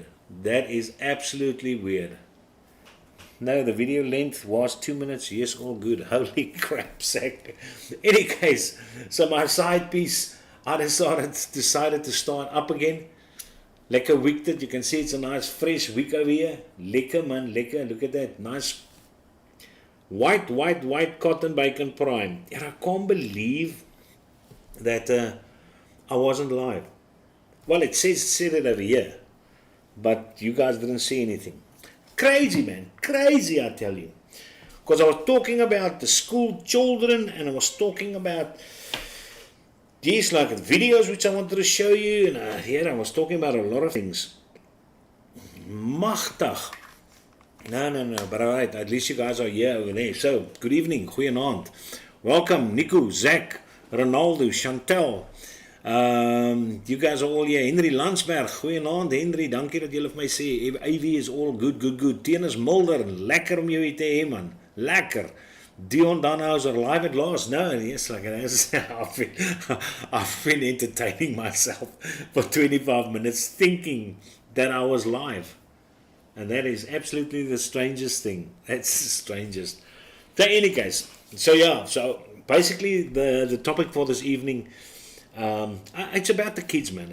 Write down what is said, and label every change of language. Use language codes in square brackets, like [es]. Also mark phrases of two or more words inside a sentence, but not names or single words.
[en] That is absolutely weird. No, the video length was 2 minutes. Yes, all good. Holy crap sack. Any case, so my side piece, I decided to start up again. [af] Lekker wicked. [en] You can see it's a nice fresh wick over here. [af] Lekker man, lekker. [en] Look at that. Nice white cotton bacon prime. And I can't believe that I wasn't live. Well, it said it over here. But you guys didn't see anything. Crazy, man. Crazy, I tell you. Because I was talking about the school children and I was talking about these like videos which I wanted to show you, and here I was talking about a lot of things. Machtig. No, but alright, at least you guys are here over there. So, good evening, goeienaand. Welcome, Nico, Zach, Ronaldo, Chantel. You guys are all here. [af] Henry Landsberg, goeienaand, Henry, dankie dat julle vir my sê. [en] AV is all good. [af] Tennis Mulder, lekker om jou hier te hê, man. [en] Lekker. Dion Danhauser live at last. No, yes, like I've been entertaining myself for 25 minutes thinking that I was live. And that is absolutely the strangest thing. That's the strangest. So in any case, so basically the topic for this evening, it's about the kids, man.